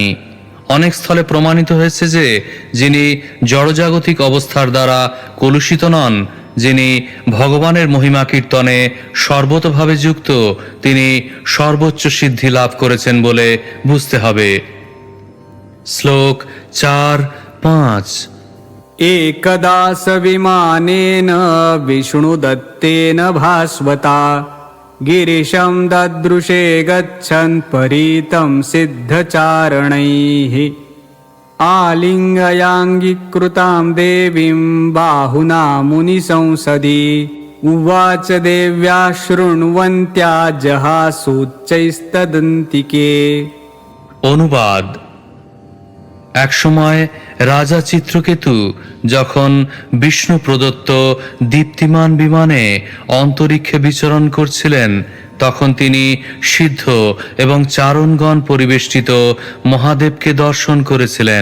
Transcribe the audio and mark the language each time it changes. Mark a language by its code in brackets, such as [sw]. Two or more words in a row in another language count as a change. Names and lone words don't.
[bn] অনেক স্থলে প্রমাণিত হয়েছে যে যিনি জড়জাগতিক অবস্থার দ্বারা কলুষিত নন, যিনি ভগবানের মহিমা কীর্তনে সর্বতভাবে যুক্ত, তিনি সর্বোচ্চ সিদ্ধি লাভ করেছেন বলে বুঝতে হবে। শ্লোক 4-5। [sa] एकदा सविमानेन विष्णुदत्तेन भास्वता गिरिशं ददृशे गच्छन् परीतं सिद्धचारणैः। आलिङ्गयाङ्गीकृतां देवीं बाहुना मुनिसंसदि उवाच देव्या शृण्वन्त्या जहासूच्चैस्तदन्तिके। [bn] অনুবাদ: একসময় রাজা চিত্রকেতু যখন বিষ্ণু প্রদত্ত দীপ্তিমান বিমানে অন্তরিক্ষে বিচরণ করছিলেন, তখন তিনি সিদ্ধ এবং চারণগণ পরিবেষ্টিত মহাদেবকে দর্শন করেছিলেন।